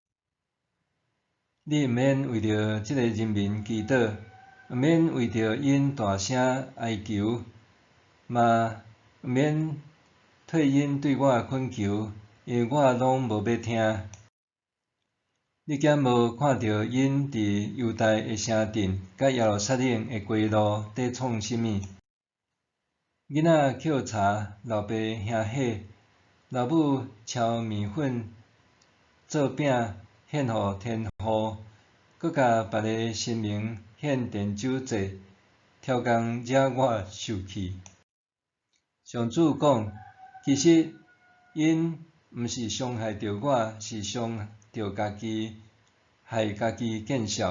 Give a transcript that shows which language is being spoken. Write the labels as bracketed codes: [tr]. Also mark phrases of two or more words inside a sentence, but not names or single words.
[nan] 你毋免为着即个人民祈祷，毋免为着因大声哀求，嘛毋免退因对我恳求，因为我拢无要听。你敢无看到因伫犹大的城镇，甲耶路撒冷的街路伫创啥物？囡仔捡柴，老爸兄火，老母炒面粉做饼献互天父，搁甲别个神明献奠酒祭，超工惹我受气。上主讲，其实因毋是伤害着我，是伤着家己，害家己见笑。